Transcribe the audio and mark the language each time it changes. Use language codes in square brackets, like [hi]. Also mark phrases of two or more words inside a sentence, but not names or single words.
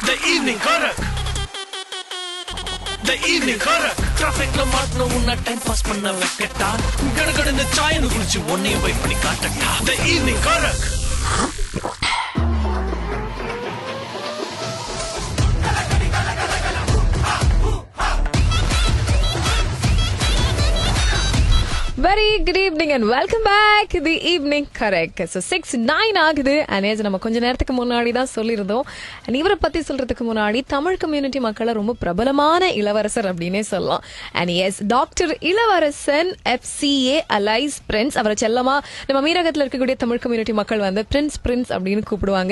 [en] evening karak. The evening karak. [ta] Traffic ல மாட்னா உன்ன [en] time pass [ta] பண்ண வெக்கட்டா. கடகடன்னு சாய் னு குடிச்சு ஒண்ணே [en] wait panni [ta] காட்டட்டா. [en] The evening karak. Very good evening and welcome back to the evening correct. [ta] So 6:09 ஆகுது. அனேஜ் நம்ம கொஞ்ச நேரத்துக்கு முன்னாடி தான் சொல்லியிருந்தோம். இவரை பத்தி சொல்றதுக்கு முன்னாடி தமிழ் கம்யூனிட்டி மக்களை ரொம்ப பிரபலமான இளவரசர் அப்படின்னே சொல்லலாம். [en] and as Doctor Ilavarasan FCA alias Prince. [ta] அவரை செல்லமா நம்ம மீரகத்தில் இருக்கக்கூடிய தமிழ் கம்யூனிட்டி மக்கள் வந்து பிரின்ஸ் அப்படின்னு கூப்பிடுவாங்க.